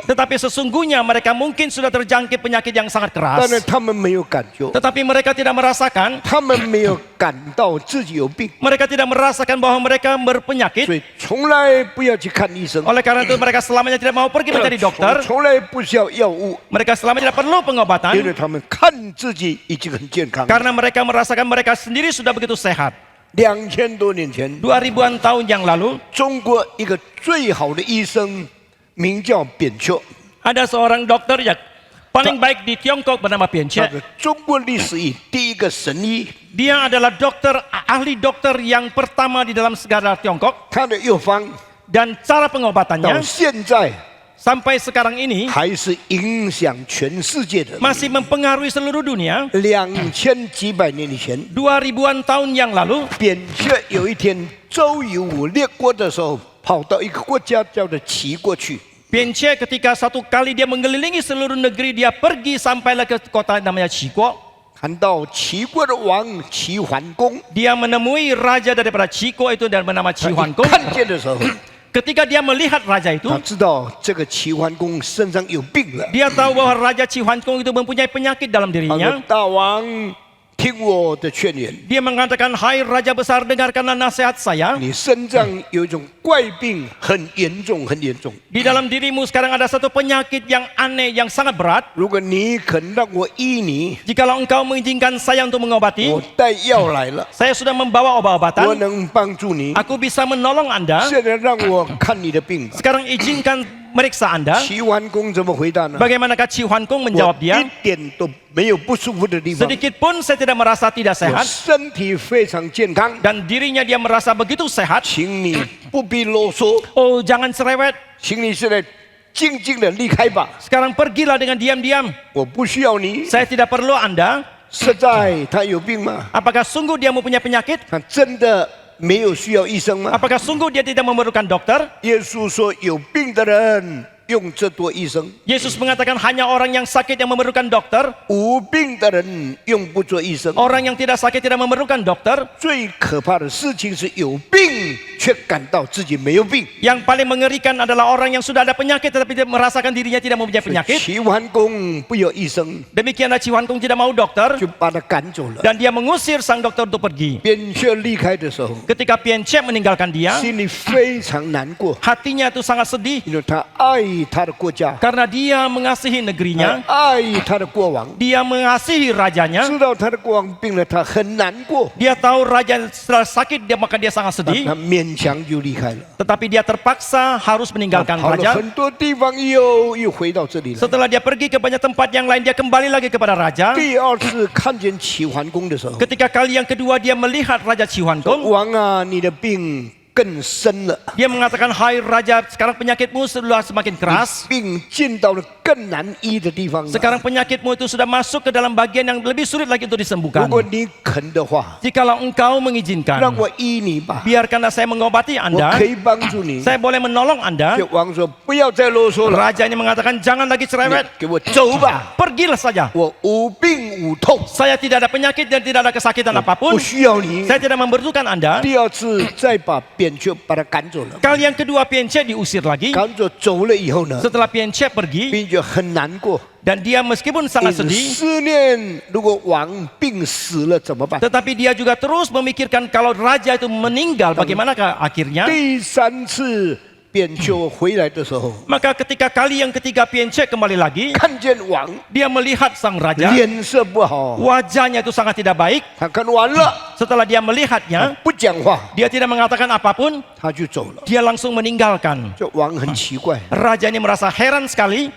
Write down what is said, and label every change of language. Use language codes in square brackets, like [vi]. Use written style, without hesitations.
[id] tetapi sesungguhnya mereka mungkin sudah terjangkit penyakit yang sangat [zh] 但 [id] keras. [zh] 是他们没有感觉， [id] Tetapi mereka tidak merasakan, [zh] 他们没有感到自己有病， [id] mereka tidak merasakan bahwa mereka [zh] 所 [id] berpenyakit. [zh] 以从来不要去看医生， [id] Oleh karena itu mereka selamanya tidak mau pergi mencari dokter. [zh] 从来不需要药物， [id] Mereka selamanya tidak perlu pengobatan [zh] 为他们看自己已经很健康。 [id] karena mereka merasakan mereka sendiri sudah begitu sehat. [zh] 2000多年前， [id] 2000-an tahun yang lalu, [zh] 中国一个最好的医生名叫扁鹊， [id] ada seorang dokter yang paling baik di Tiongkok bernama [zh] 他 [id] Bian Che. [zh] 是中国历史以第一个神医。 [id] Dia adalah ahli dokter yang pertama di dalam segala Tiongkok. [zh] 他的药方 [id] Dan cara pengobatannya [zh] 现在 [id] sampai sekarang ini [zh] 还是影响全世界的。 [id] masih mempengaruhi seluruh dunia. [zh] 2000几百年以前， [id] 2000-an tahun yang lalu, [zh] 扁鹊有一天周游列国的时候，跑到一个国家叫做齐国去。 [id] Bian Che ketika satu kali dia mengelilingi seluruh negeri, dia pergi sampailah ke kota namanya Qiguo. [zh] 看到齐国的王齐桓公， [id] Dia menemui raja daripada Qiguo itu dan bernama [zh] 他一 [id] Huanggong. [zh] 看见的时候， [id] Ketika dia melihat raja itu, [zh] 他知道这个齐桓公身上有病了。 [id] dia tahu bahwa Raja Qi Huanggong itu mempunyai penyakit dalam [zh] 他说 [id] dirinya.：“ [zh] 大王，听我的劝言， [id] Dia mengatakan, hai Raja Besar, dengarkanlah nasihat saya. [zh] 你身上有一种怪病，很严重，很严重。 [id] Di dalam dirimu sekarang ada satu penyakit yang aneh, yang sangat berat. [zh] 如果你肯让我医你， [id] Jikalau engkau mengizinkan saya untuk mengobati, [zh] 我带药来了， [id] saya sudah membawa [zh] 我 [id] obat-obatan. [zh] 能帮助你。 [id] Aku bisa menolong Anda. [zh] 现在让我看你的病吧。” [id] Sekarang izinkan meriksa Anda. [zh] 齐桓公怎么回答呢？ [id] Bagaimanakah Qi Huanggong [zh] 我 [id] menjawab [zh] 一 [id] dia? [zh] 点都没有不舒服的地方， [id] Sedikit pun saya tidak merasa tidak [zh] 我 [id] sehat. [zh] 身体非常健康， [id] Dan dirinya dia merasa begitu sehat. [zh] 请你不必啰嗦， [id] Oh, jangan cerewet. [zh] 请你现在静静的离开吧， [id] Sekarang pergilah dengan diam-diam. [zh] 我不需要你。 [id] Saya tidak perlu Anda. [zh] 实在他有病吗？ [id] Apakah sungguh dia mempunyai penyakit? [zh] 他真的没有需要医生吗？ [id] Apakah sungguh dia tidak memerlukan dokter? [zh] 耶稣说，有病的人用这多医生， [id] Yesus mengatakan hanya orang yang sakit yang memerlukan dokter. [zh] 无病的人用不做医生。 [id] Orang yang tidak sakit tidak memerlukan dokter. [zh] 最可怕的事情是有病却感到自己没有病。 [id] Yang paling mengerikan adalah orang yang sudah ada penyakit tetapi dia merasakan dirinya tidak mempunyai penyakit. [zh] 齐桓公不要医生， [id] Demikianlah Qi Huanggong tidak mau dokter [zh] 就把他赶走了。 [id] dan dia mengusir sang dokter untuk pergi. [zh] 扁鹊离开的时候， [id] Ketika Bian Che meninggalkan dia, [zh] 心里非常难过， [id] hatinya itu sangat sedih [zh] 因为他爱他的国家， [id] karena dia mengasihi [zh] 他 [id] negerinya, [zh] 爱他的国王， [id] dia mengasihi rajanya. [zh] 知道他的国王病了，他很难过， [id] Dia tahu raja setelah sakit maka dia sangat [zh] 他 [id] sedih. [zh] 勉强就离开了。 [id] Tetapi dia terpaksa harus meninggalkan [zh] 跑了 [id] raja. [zh] 很多地方，又回到这里了。 [id] Setelah dia pergi ke banyak tempat yang lain, dia kembali lagi kepada raja. [zh] 第二次看见齐桓公的时候， [id] Ketika kali yang kedua dia melihat Raja Qi [zh] 说 [id] Huanggong, [zh] 王啊，你的病更深了， [id] Dia mengatakan, hai raja, sekarang penyakitmu sudah semakin keras. [zh] 病进到了更难医的地方了。 [id] Sekarang penyakitmu itu sudah masuk ke dalam bagian yang lebih sulit lagi untuk [zh] 如 [id] disembuhkan. [zh] 果你肯的话， [id] Jikalau engkau mengizinkan, [zh] 让我医你吧， [id] biarkanlah saya mengobati [zh] 我 [id] Anda. [zh] 可以帮助你。 [id] Saya boleh menolong Anda. [zh] 这王说不要再啰嗦了， [id] Raja ini mengatakan, jangan lagi [zh] 你 [id] cerewet. [zh] 给我走吧， [id] Pergilah saja. [zh] 我无病无痛， [id] Saya tidak ada penyakit dan tidak ada kesakitan [zh] 不 [id] apapun. [zh] 需要你。 [id] Saya tidak membutuhkan Anda. [zh] 第二次再把扁鹊把他赶走了， [id] Kali yang kedua Pienche diusir lagi. [zh] 赶走了以后呢， [id] Setelah Pienche pergi [zh] 并且很难过， [id] dan dia meskipun [zh] 一 [id] sangat [zh] 直 [id] sedih, [zh] 思念如果王病死了怎么办？ [id] tetapi dia juga terus memikirkan kalau raja itu meninggal, bagaimanakah akhirnya? [zh] 第三次扁鹊回来的时候， [id] Maka ketika kali yang ketiga Pienche kembali lagi, [zh] 看见王 [id] dia melihat sang raja, [zh] 脸色不好， [id] wajahnya itu sangat tidak baik. [zh] 他看完了， [id] Setelah dia melihatnya, [zh] 不讲话， [id] dia tidak mengatakan apapun, [zh] 他就走了。 [id] dia langsung meninggalkan. [zh] 这王很奇怪， [id] Raja ini merasa heran sekali.